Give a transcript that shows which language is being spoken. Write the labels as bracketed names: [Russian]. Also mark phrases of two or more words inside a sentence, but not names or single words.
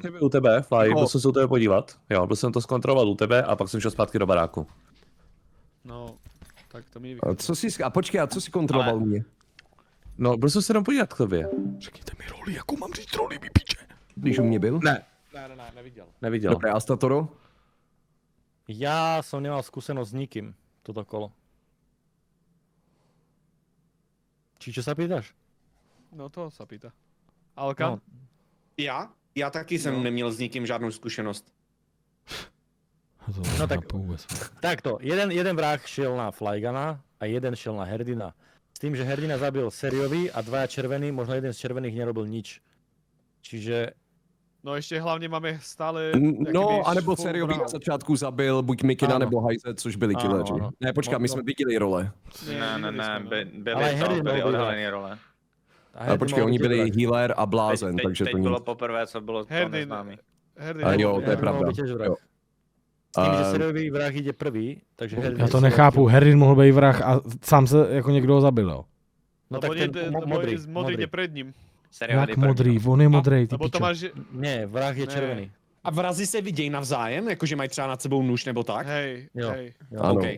[Czech] návštěvě u tebe, Fly, byl jsem se u tebe podívat. Jo, byl jsem to zkontrolovat u tebe a pak jsem šel zpátky do baráku. No, tak to mi A [Slovak] nevychádza. [Czech] počkej, a co jsi kontroloval mě? No, byl jsem se jenom podívat k tobě. Řekněte mi roli, jako mám říct roli, mi piče. Když u mě byl? Ne, [Slovak] Ne, nevidel. [Czech] neviděl. [Slovak] Dobré, a Statoro? Ja som nemal skúsenosť s nikým toto kolo. Či čo sa pýtaš? No to sa pýta. Alka? No. [Czech] Já taky jsem neměl s nikým žádnou zkušenost. No tak- nechápu vůbec. [Slovak] Takto, jeden vrah šiel na Flygana a jeden šiel na Herdina. S tým, že Herdina zabil sériový a dvaja červení, možno jeden z červených nerobil nič. Čiže No ešte hlavne máme stále... No, anebo full sériový bravo. [Czech] na začátku zabil buď Mikina Ano. nebo Hajze, což byli Ano, killeři. ano. Ne, počkat, my jsme viděli role. Ne, byly Ale Harry byly byl odhalený role. Ale počkej, oni byli healer a blázen, takže teď to bylo nic. poprvé, co bylo to Herdin. neznámý. A jo, to je Herdin pravda. [Slovak] mohol byť tiež vrah. [Czech] Jo. [Slovak] S tým, že A- sériový vrah ide prvý, takže Herdin... [Czech] Já to nechápu, Herrin mohl být vrah a sám se jako někdo ho zabil, jo. No tak ten modrý. [Slovak] Modrý ide pred ním. [Czech] Jak modrý, on je modrý, ty [Slovak] Lebo to [Czech] pičo. [Slovak] máš... Nie, vrah je [Czech] Ne. [Slovak] červený. [Czech] A vrazi se vidějí navzájem, jakože mají třeba nad sebou nůž nebo tak? [Slovak] Hej, [Czech] Jo. [Slovak] hej. [Czech] Jo. Ano, okej.